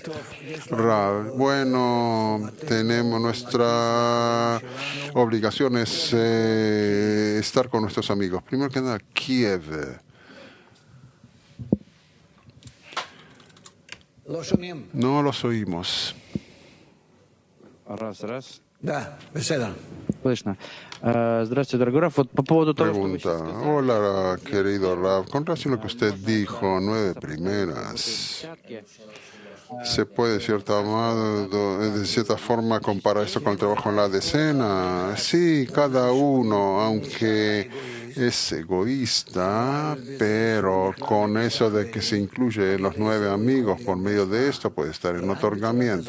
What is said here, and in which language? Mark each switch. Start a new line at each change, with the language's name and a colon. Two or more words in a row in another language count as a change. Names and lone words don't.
Spanish: Rav, bueno, tenemos nuestra obligación es estar con nuestros amigos. Primero que nada, Kiev. No los oímos.
Russian: Раз. Да, беседа. Слышно. Здравствуйте, дорогой Раф. Вот по поводу того, что вы
Spanish: Pregunta.
Russian: сейчас сказали.
Spanish: Hola, querido Rav. Con relación a lo que usted dijo, 9 primeras. ¿Se puede, de cierta forma, comparar esto con el trabajo en la decena? Sí, cada uno, aunque es egoísta, pero con eso de que se incluye los 9 amigos por medio de esto, puede estar en otorgamiento.